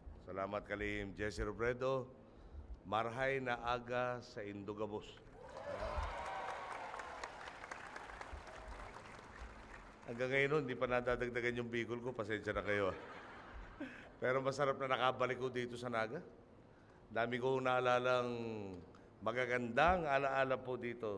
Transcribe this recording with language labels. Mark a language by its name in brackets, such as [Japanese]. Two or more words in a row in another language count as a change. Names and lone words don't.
[Bikol] Salamat kalihim Jesse Robredo. Marhay na aga sa Indugabos. [Filipino] Hanggang ngayon, hindi pa nadadagdagan yung bicol ko. Pasensya na kayo. Pero masarap na nakabalik ko dito sa Naga. Dami ko naalalang magagandang alaala po dito.